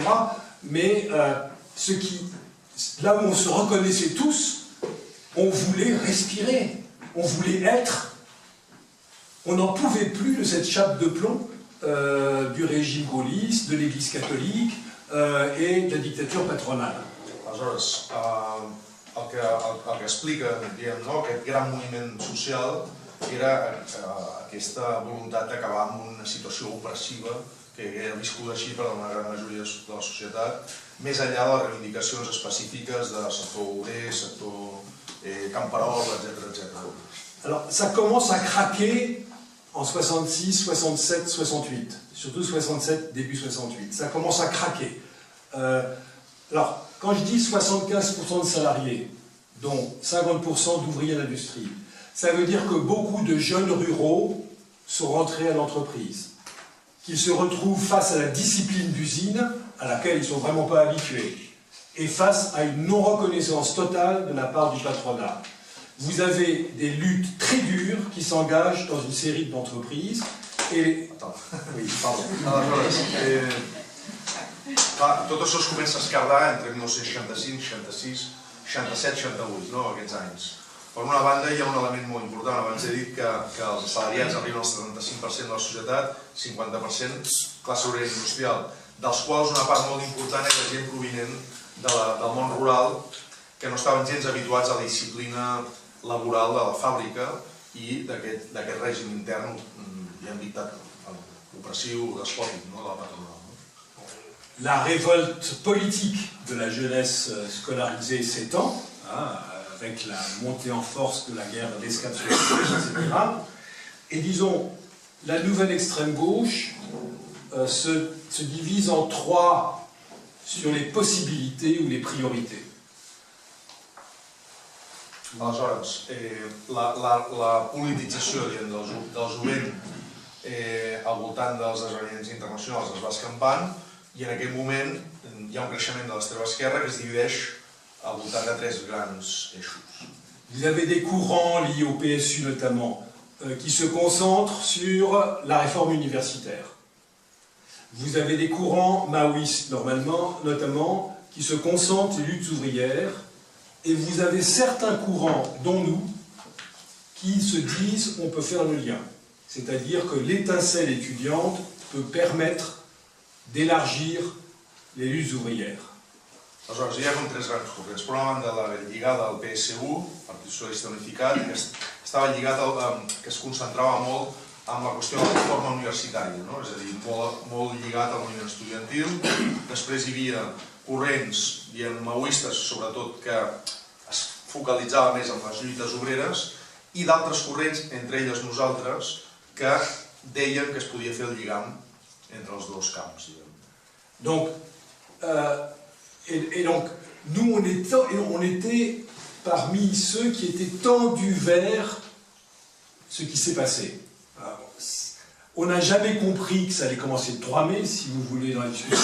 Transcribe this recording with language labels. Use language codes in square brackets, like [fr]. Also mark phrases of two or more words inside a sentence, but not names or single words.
[fr] Mais là où on se reconnaissait tous, on voulait respirer, on voulait être. On n'en pouvait plus de cette chape de plomb du régime gaulliste, de l'Église catholique et de la dictature patronale. [ca] Aleshores, el que explica, diguem, no, aquest gran moviment social era aquesta voluntat d'acabar amb una situació opressiva que era viscuda així per una gran majoria de la societat, més enllà de les reivindicacions específiques de sector obrer, sector camperol, etc. [fr] Alors, ça commence à craquer en 66, 67, 68, surtout 67, début 68. Ça commence à craquer. Alors, quand je dis 75% de salariés, dont 50% d'ouvriers d'industrie, ça veut dire que beaucoup de jeunes ruraux sont rentrés à l'entreprise, qu'ils se retrouvent face à la discipline d'usine à laquelle ils ne sont vraiment pas habitués, et face à une non-reconnaissance totale de la part du patronat. Vous avez des luttes très dures qui s'engagent dans une série d'entreprises et... Oui, pardon. [ca] Tot això es comença a escardar entre 1965, 66, 67, 68, no? Aquests anys. Per una banda hi ha un element molt important, abans he dit que els assalariats arriben al 75% de la societat, 50% classe obrera industrial, dels quals una part molt important era gent provinent del món rural que no estaven gens habituats a la disciplina laboral de la fàbrica i d'aquest règim intern, ja hem dit, opressiu, despòtic, de la patronal. [fr] La révolte politique de la jeunesse scolarisée s'étend, avec la montée en force de la guerre d'escalade, etc. Et disons, la nouvelle extrême gauche se divise en trois sur les possibilités ou les priorités. [ca] Aleshores, la politització del jovent al voltant dels esdeveniments internacionals es va escampant i en aquest moment hi ha un creixement de l'extrema esquerra que es divideix al voltant de tres grans eixos. [fr] Vous avez des courants liés au PSU notamment qui se concentrent sur la réforme universitaire. Vous avez des courants maoïstes notamment qui se concentrent sur les luttes ouvrières. Et vous avez certains courants, dont nous, qui se disent on peut faire le lien. C'est-à-dire que l'étincelle étudiante peut permettre d'élargir les luttes ouvrières. [ca] Aleshores, hi ha com tres grans corrents. Per una banda, la lligada al PSU, Partit Socialista Unificat, que estava lligat, que es concentrava molt en la qüestió de la reforma universitària, no? És a dir, molt lligat al moviment estudiantil. Després hi havia corrents, diguem, maoistes, sobretot, que es focalitzava més en les lluites obreres, i d'altres corrents, entre elles nosaltres, que deien que es podia fer el lligam entre els dos camps. [fr] Donc, donc, nous, on était parmi ceux qui étaient tendus vers ce qui s'est passé. On n'a jamais compris que ça allait commencer le 3 mai, si vous voulez, dans la discussion.